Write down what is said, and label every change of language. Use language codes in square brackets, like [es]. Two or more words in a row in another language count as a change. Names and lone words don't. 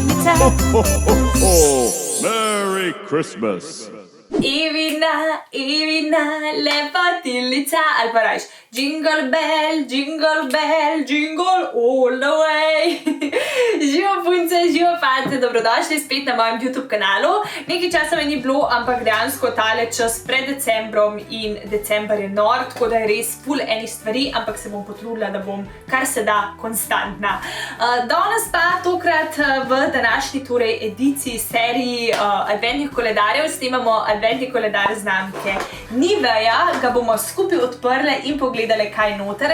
[sl] Božiča. [en] Merry Christmas. [sl] Evina, lepotilnica, ali pa rajš [en] jingle bell, jingle all the way. [sl] Živo punce, živo fante, dobrodošli spet na mojem YouTube kanalu. Nekaj časa me ni bilo, ampak dejansko tale čas pred decembrom in december je nor, tako da je res ful enih stvari, ampak se bom potrudila, da bom kar se da konstantna. Danes pa tokrat v današnji ediciji seriji adventnih koledarjev snemamo adventni koledar znamke Nivea, ga bomo skupaj odprle in pogledali, kaj noter.